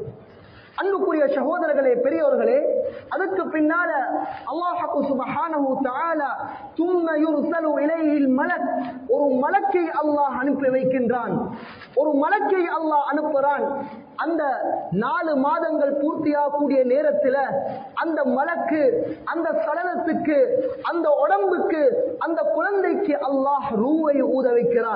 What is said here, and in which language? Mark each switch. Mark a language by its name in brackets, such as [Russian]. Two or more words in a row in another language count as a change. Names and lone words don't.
[Tamil] அன்புக்குரிய சகோதரர்களே, பெரியோர்களே, அதுக்கு பின்னால [Arabic] الله سبحانه تعالى ثم يرسل إليه الملك, [Tamil] ஒரு மலக்கை அல்லாஹ் அனுப்பி வைக்கின்றான். ஒரு மலக்கை அல்லாஹ் அனுப்புறான். அந்த 4 மாதங்கள் பூர்த்தியாகக்கூடிய நேரத்தில் அந்த மலக்கு அந்த சடலத்துக்கு, அந்த உடம்புக்கு, அந்த குழந்தைக்கு அல்லாஹ் ரூஹை ஊத வைக்கிறான்.